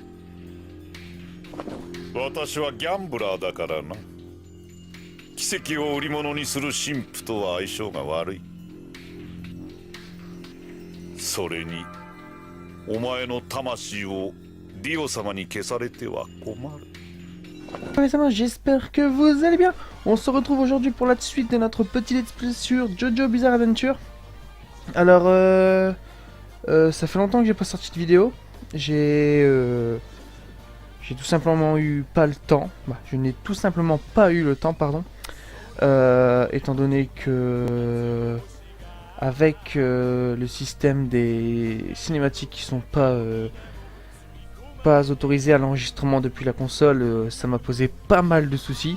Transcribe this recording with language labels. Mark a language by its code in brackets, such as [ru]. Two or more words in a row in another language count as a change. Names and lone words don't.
[ja] 私はギャンブラーだからな。奇跡を売り物にする神父とは相性が悪い。それにお前の魂をディオ様に消されては困る。 [fr] Les amis, j'espère que vous allez bien. On se retrouve aujourd'hui pour la suite de notre petit [en] let's play [fr] sur JoJo Bizarre Adventure. Alors, ça fait longtemps que j'ai pas sorti de vidéo. J'ai tout simplement eu pas le temps. Bah, je n'ai tout simplement pas eu le temps, pardon. Étant donné que avec le système des cinématiques qui sont pas autorisé à l'enregistrement depuis la console, ça m'a posé pas mal de soucis.